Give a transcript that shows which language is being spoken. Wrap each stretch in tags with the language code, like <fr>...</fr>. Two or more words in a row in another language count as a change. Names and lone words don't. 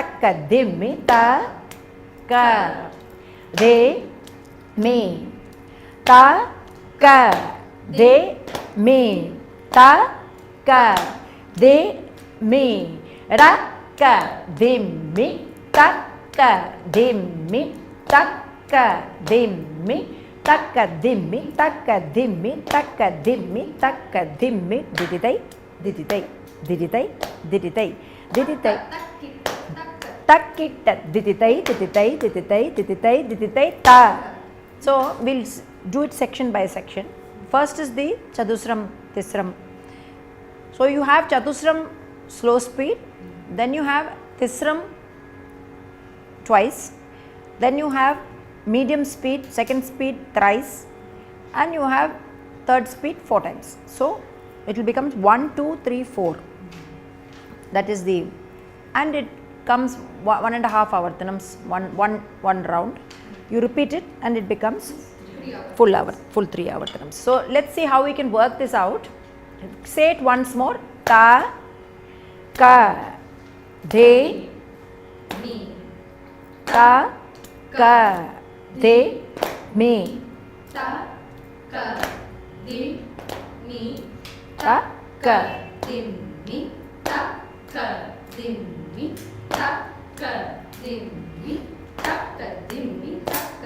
<en>ka, de, me, ta, ka, de, me, ta, ka, de, me, ta, ka, de, me, ra, ka, de, me, ta, ka, de, me, ta, ka, de, me, ta, ka, de, me, ta, ka, de, me, ta, ka, de, me, ta, ka, de, me, diditai, diditai, diditai, diditai, diditai. Takkita, diditai, diditai, diditai, diditai, diditai, ta. So we'll do it section by section. First is the chatusram, tisram. So you have chatusram slow speed, then you have tisram twice, then you have medium speed, second speed thrice, and you have third speed 4 times. So it will become 1, 2, 3, 4. That is the, and it comes 1.5 avartanams, one round. You repeat it and it becomes full 3 avartanams. So let's see how we can work this out. Say it once more. Ta, ka, de, me, ta, ka, de, me, ta, ka, de, me, ta, ka. de, me, ta, ka, de, me, ta, ka, de, me, ta, ka, de, me, ta, ka,</en>